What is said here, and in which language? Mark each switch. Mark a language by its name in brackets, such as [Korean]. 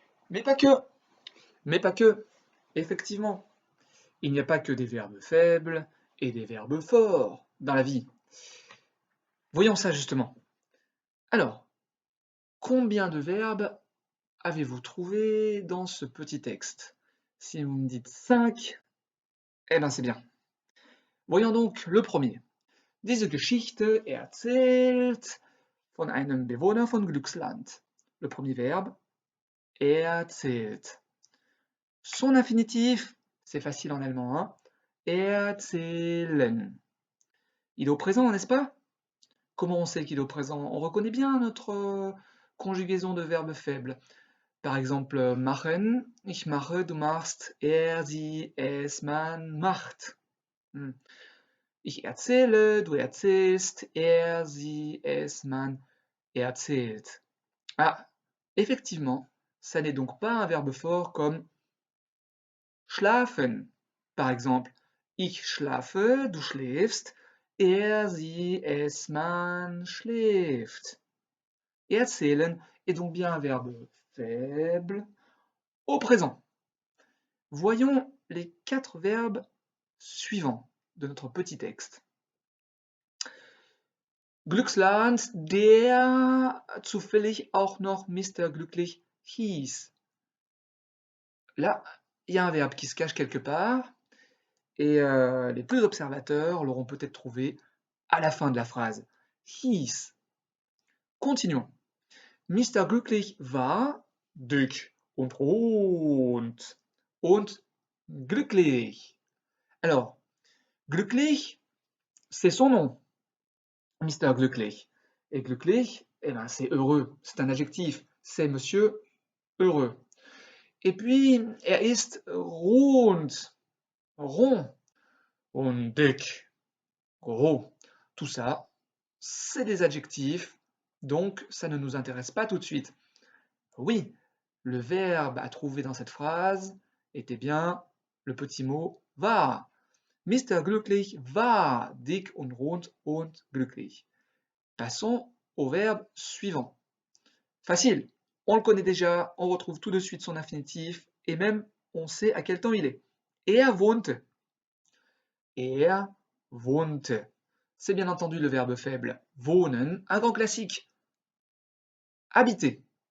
[French] Mais pas que. Mais pas que. Effectivement, il n'y a pas que des verbes faibles et des verbes forts dans la vie. Voyons ça justement. Alors, combien de verbes avez-vous trouvé dans ce petit texte? Si vous me dites 5, eh ben c'est bien. Voyons donc le premier. [German] Diese Geschichte erzählt von einem Bewohner von Glücksland. [French] Le premier verbe, erzählt. Son infinitif, c'est facile en allemand, hein? Erzählen. Il est au présent, n'est-ce pas? Comment on sait qu'il est au présent? On reconnaît bien notre conjugaison de verbes faibles. Par exemple, [German] machen, ich mache, du machst, er, sie, es, man macht. Hm. Ich erzähle, du erzählst, er, sie, es, man erzählt. [French] Ah, effectivement, ça n'est donc pas un verbe fort comme schlafen. Par exemple, [German] ich schlafe, du schläfst, er, sie, es, man schläft. [French] Erzählen est donc bien un verbe faible au présent. Voyons les 4 verbes suivants de notre petit texte. [German] Glücksland, der zufällig auch noch Mr. Glücklich hieß. [French] Là, il y a un verbe qui se cache quelque part, et les plus observateurs l'auront peut-être trouvé à la fin de la phrase. Hieß. Continuons. Mr. [German] Glücklich war dick und rund und glücklich. [French] Alors, glücklich, c'est son nom, Mr. Glücklich. Et glücklich, eh ben, c'est heureux, c'est un adjectif, c'est monsieur heureux. Et puis, ist rund, rond, und dick, gros. Tout ça, c'est des adjectifs, donc ça ne nous intéresse pas tout de suite. Oui, le verbe à trouver dans cette phrase était bien le petit mot war. [German] Mr. Glücklich war dick und rund und glücklich. [French] Passons au verbe suivant. Facile, on le connaît déjà, on retrouve tout de suite son infinitif et même on sait à quel temps il est. [German] Er wohnte. Er wohnte. [French] C'est bien entendu le verbe faible. Wohnen, un grand classique. Habiter.